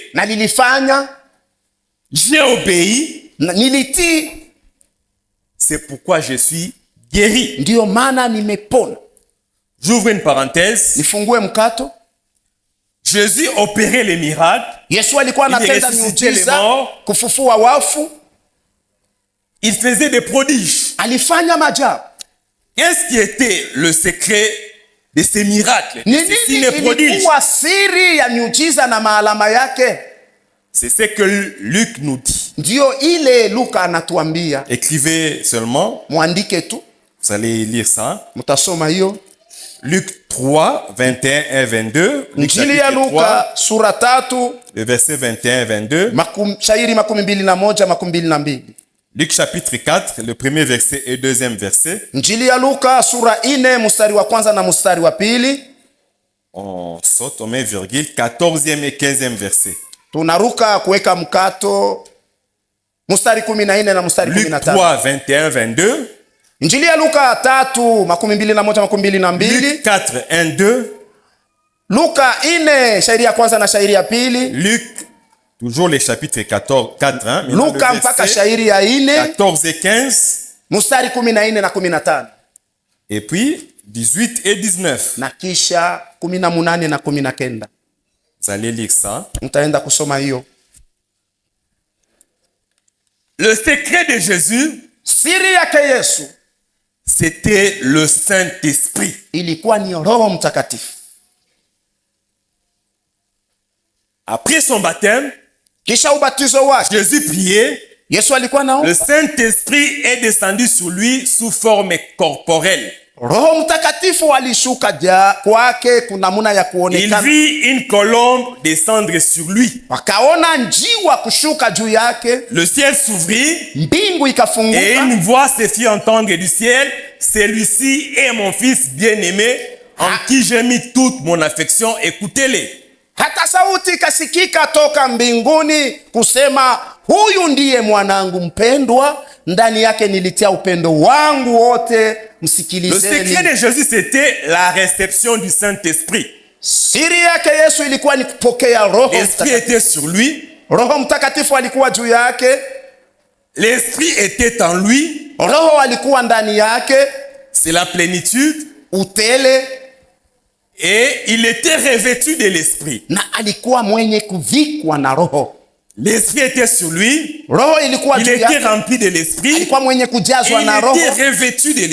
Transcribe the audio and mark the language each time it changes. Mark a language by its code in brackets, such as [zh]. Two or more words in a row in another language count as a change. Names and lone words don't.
[sw] na nilifanya, [fr] J'ai obéi. [sw] na nilitii, [fr] C'est pourquoi je suis guéri. [sw] ndiyo maana nimepona. [fr] J'ouvre une parenthèse. [sw] Nifungue mkato. [fr] Jésus opérait les miracles. [sw] Yesu alikuwa [fr] Il [sw] anatenda [fr] ressuscitait les [sw] miujiza, [fr] morts. [sw] kufufua wafu, [fr] Il faisait des prodiges. [sw] alifanya maajabu. [fr] Qu'est-ce qui était le secret de ces miracles, de [sw] Ni [fr] ces [sw] nini [fr] signes et prodiges? [sw] ilikuwa siri ya miujiza na maalama yake? [fr] C'est ce que Luc nous dit. [sw] Ndiyo ile Luka anatuambia. [fr] Écrivez seulement, [sw] Mwandike tu, [fr] vous allez lire ça. [sw] mtasoma hiyo. [fr] Luc 3, 21 et 22. Luc [sw] Injili ya [fr] chapitre 3, [sw] Luka sura 3 [fr] le verset 21 et 22. [sw] shairi 21, 22. [fr] Luc chapitre 4, le premier verset et deuxième verset. [sw] Injili ya Luka sura 4 mstari wa kwanza na mstari wa pili. [fr] On saute, on met virgule, 14e et 15e verset. [sw] Tunaruka kuweka mkato mstari 14 na mstari [fr] Luc [sw] 15. [fr] 3, 21, 22. [sw] Injili ya Luka 3 21, [fr] Luc 4, 1, 2. [sw] Luka 4 shairi ya kwanza na shairi ya pili. [fr] Luc, toujours les chapitres 14, 4, hein. [sw] Luka mpaka shairi ya 4 [fr] 14 et 15. [sw] mstari 14 na 15. [fr] Et puis 18 et 19. [sw] Na kisha 18 na 19. [fr] Vous allez lire ça. [sw] Mtaenda kusoma hiyo. [fr] Le secret de Jésus, [sw] Siri yake Yesu [fr] c'était le Saint-Esprit. [sw] ilikuwa ni Roho Mtakatifu. [fr] Après son baptême, [sw] Kisha ubatizo wake [fr] Jésus priait. [sw] Yesu alikuwa [fr] Le [sw] naomba, [fr] Saint-Esprit est descendu sur lui sous forme corporelle. [sw] Roho Mtakatifu alishuka kwake kunamuna ya [fr] Il [sw] kuonekana. [fr] vit une colombe descendre sur lui. [sw] Wakaona njiwa kushuka juu yake, [fr] Le ciel s'ouvrit [sw] mbingu [fr] et [sw] ikafunguka, [fr] une voix se fit entendre du ciel. Celui-ci est mon fils bien-aimé en qui j'ai mis toute mon affection. Écoutez-les. [sw] hata sauti ikasikika toka mbinguni kusema, huyu ndiye mwanangu mpendwa, ndani yake nilitia upendo wangu wote, [fr] Le [sw] msikilizeni. [fr] secret de Jésus, c'était la réception du Saint-Esprit. [sw] Siri yake Yesu ilikuwa ni kupokea Roho [fr] L'Esprit [sw] Mtakatifu. [fr] était sur lui. [sw] Roho Mtakatifu alikuwa juu yake, [fr] L'Esprit était en lui. [sw] Roho alikuwa ndani yake, [fr] C'est la plénitude. [sw] utele, [fr] Et il était revêtu de l'Esprit. [sw] na alikuwa mwenye kuvikwa na Roho. [fr] L'Esprit était sur lui. [sw] Roho ilikuwa [fr] Il [sw] juu [fr] était [sw] yake, [fr] rempli de l'Esprit. [sw] alikuwa mwenye [fr] Et [sw] kujazwa [fr] il [sw] na Roho, [fr] était revêtu de